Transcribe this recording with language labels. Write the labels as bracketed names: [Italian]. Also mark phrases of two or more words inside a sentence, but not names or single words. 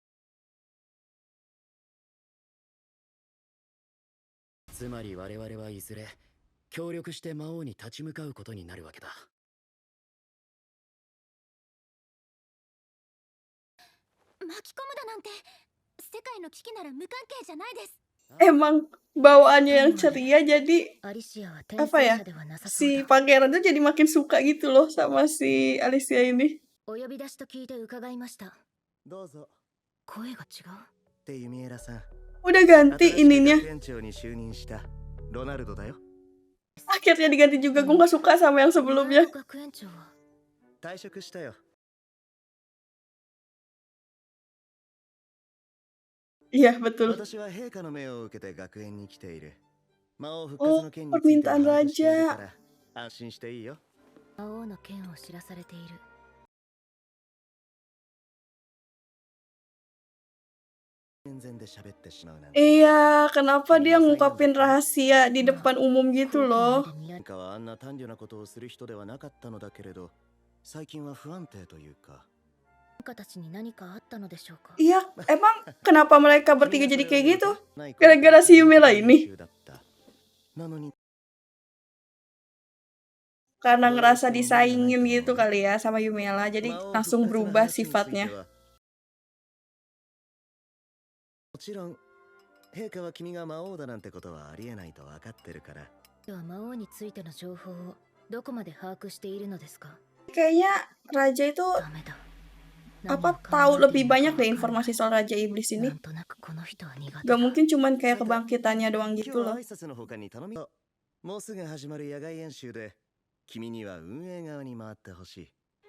[Japanese] つまり我々はいずれ協力して魔王に立ち向かうことになるわけだ。巻き込むだなんて世界の危機なら無関係じゃないです。 [Indonesian] Emang bawaannya yang ceria jadi [Japanese] アリシアは転 [Indonesian] apa [Japanese] 生 [Indonesian] ya? [Japanese] 者ではなさそう [Indonesian] Si [Japanese] だ。 [Indonesian] pangeran tuh jadi makin suka gitu loh sama si Alicia ini. [Japanese] お呼び出しと聞いて伺いました。どうぞ。声が違う。ってユミエラさん。 [Indonesian] Udah ganti [Japanese] 新しく [Indonesian] ininya. [Japanese] 学園長に就任したロナルドだよ。 [Indonesian] Akhirnya diganti juga. Gue gak suka sama yang sebelumnya. [Japanese] 学園長は。退職したよ。 [Indonesian] Iya betul. [Japanese] 私は陛下の命を受けて学園に来ている。魔王復活の件について [Indonesian] permintaan [Japanese] 把握している [Indonesian] raja. [Japanese] から安心していいよ。魔王の件を知らされている。全然で喋ってしまうなんて。 [Indonesian] Iya, kenapa dia ngungkapin rahasia di depan umum gitu loh? [Japanese] 陛下はあんな単純なことをする人ではなかったのだけれど、最近は不安定というか。たちに何かあったのでしょうか。 [Indonesian] Iya, emang kenapa mereka bertiga jadi kayak gitu? Gara-gara si Yumela ini? [Japanese] なのに [Indonesian] Karena ngerasa disaingin gitu kali ya sama Yumela, jadi langsung berubah sifatnya. [Japanese] もちろん陛下は君が魔王だなんてことはありえないと分かってるから。では魔王についての情報をどこまで把握しているのですか。 [Indonesian] Kayaknya Raja itu [Japanese] ダメだ。 [Indonesian] apa tahu lebih banyak deh informasi soal Raja Iblis [Japanese] な [Indonesian] ini. [Japanese] んとなくこの人は苦手 [Indonesian] Gak [Japanese] だ。 [Indonesian] mungkin cuman kayak kebangkitannya doang [Japanese] 今日 [Indonesian] gitu [Japanese] は [Indonesian] loh. [Japanese] 挨拶の他に頼み。もうすぐ始まる野外演習で、君には運営側に回ってほしい。